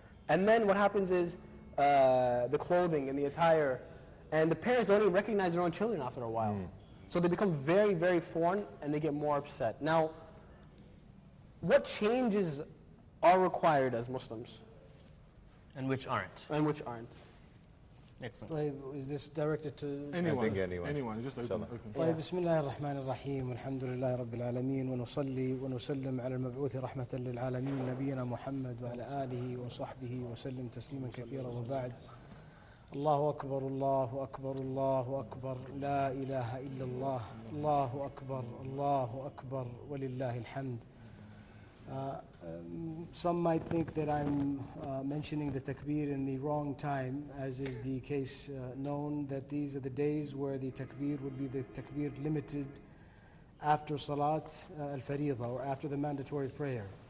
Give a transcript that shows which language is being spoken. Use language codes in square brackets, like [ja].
[en] And then what happens is the clothing and the attire, and the parents don't even recognize their own children after a while. So they become very, very foreign, and they get more upset. Now, what changes are required as Muslims, And which aren't. and which aren't? Excellent. طيب, is this directed to Anyone. I think anyone. Anyone. Just open. [ar] طيب بسم الله الرحمن الرحيم والحمد لله رب العالمين ونصلي ونسلم على المبعوث رحمة للعالمين نبينا محمد وعلى آله وصحبه وسلم تسليما كثيرا وبعد الله أكبر الله أكبر الله أكبر لا إله إلا الله الله أكبر الله أكبر ولله الحمد. [en] Some might think that I'm mentioning the takbir in the wrong time, as is the case known that these are the days where the takbir would be the takbir limited after Salat al-Fariḍah, or after the mandatory prayer.